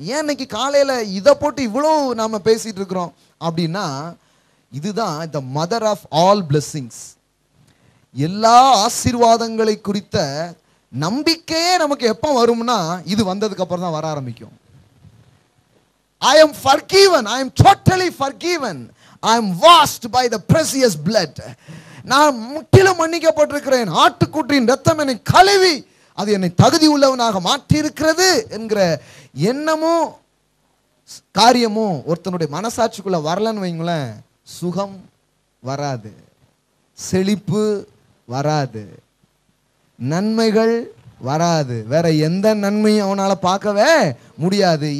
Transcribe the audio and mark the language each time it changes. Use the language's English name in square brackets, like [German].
[Tamil] ஏன் இன்னைக்கு காலையில் இதை போட்டு இவ்வளோ நாம பேசிட்டு இருக்கிறோம் அப்படின்னா, இதுதான் [English] The mother of all blessings. [Tamil] எல்லா ஆசீர்வாதங்களை குறித்த நம்பிக்கையே நமக்கு எப்போ வரும்னா, இது வந்ததுக்கு அப்புறம் தான் வர ஆரம்பிக்கும். [English] I am forgiven, I am totally forgiven, I am washed by the precious blood. [Tamil] நான் முற்றிலும் மன்னிக்கப்பட்டிருக்கிறேன், ஆட்டுக்குட்டியின் ரத்தம் என்னை கழுவி அது என்னை தகுதி உள்ளவனாக மாற்றி இருக்கிறது என்கிற எண்ணமும் காரியமும் ஒருத்தனுடைய மனசாட்சிக்குள்ள வரலன்னு வைங்களேன், சுகம் வராது, செழிப்பு வராது, நன்மைகள் வராது, வேற எந்த நன்மையும் அவனால பார்க்கவே முடியாது.